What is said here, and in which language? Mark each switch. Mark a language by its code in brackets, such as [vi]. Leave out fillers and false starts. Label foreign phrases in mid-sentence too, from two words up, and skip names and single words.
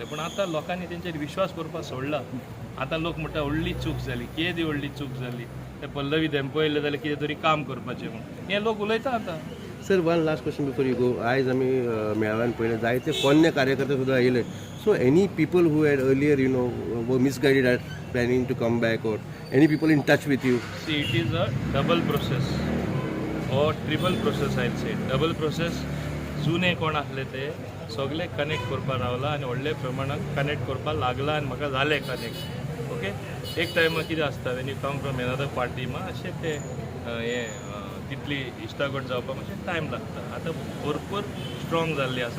[kok] पूण आतां लोकांनी तेंचेर विश्वास करपाक सोडला. आतां लोक म्हणटा व्हडली चूक जाली. केदी व्हडली चूक जाली. ते पल्लवी धेंपयले जाल्यार कितें तरी काम करपाचें म्हणून हे लोक उलयता आतां. [en] Sir one last question before you go. [kok] आयज आमी मेळाव्यान पळयलें जायते पोन्ने कार्यकर्ते सुद्दां आयले. [en] So any people who had earlier were misguided or planning to come back or any people in touch with you? See it is a double process or triple process. I say double process. [kok] जुने कोण आसले ते सगळे कनेक्ट करपाक रावला आनी व्हडले प्रमाणात कनेक्ट करपाक लागला आनी म्हाका जालें कनेक्ट. ओके. एक टायमार कितें आसता [en] When you come from another party [kok] अशें ते हे तितली इश्टागत जावपाक मातशें टायम लागता. आतां भरपूर स्ट्रॉंग जाल्ली आसा.